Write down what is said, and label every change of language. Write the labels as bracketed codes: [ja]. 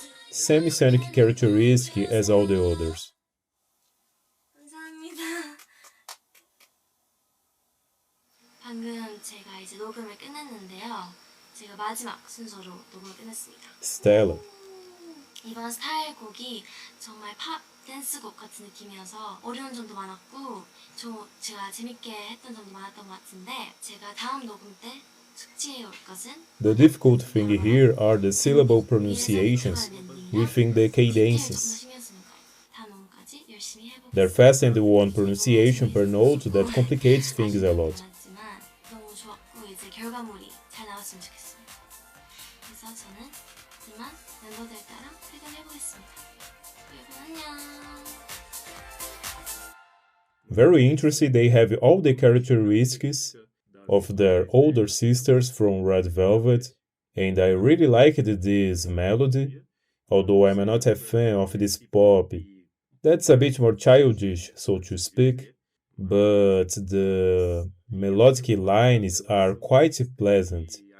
[en] Same sonic characteristic as all the others. [ko] 감사합니다. 방금 제가 이제 녹음을 끝냈는데요. 제가 마지막 순서로 녹음을 끝냈습니다. [en] Stella. [ko] 이번 스타일 곡이 정말 팝 댄스곡 같은 느낌이어서 어려운 점도 많았고 제가 재밌게 했던 점도 많았던 것 같은데 제가 다음 녹음 때 숙지해 올 것은 [en] The difficult thing here are the syllable pronunciations within the cadences. [ko] 다음 녹음까지 열심히 해보겠습니다. [en] They're fast and one pronunciation per note that complicates things a lot. [ko] 너무 좋았고 이제 결과물이 잘 나왔으면 좋겠습니다. 그래서 저는 이만 멤버들 따라 퇴근해보겠습니다. 여러분 안녕. [en] Very interesting, they have all the characteristics of their older sisters from Red Velvet, and I really liked this melody, although I'm not a fan of this pop. That's a bit more childish, so to speak, but the melodic lines are quite pleasant.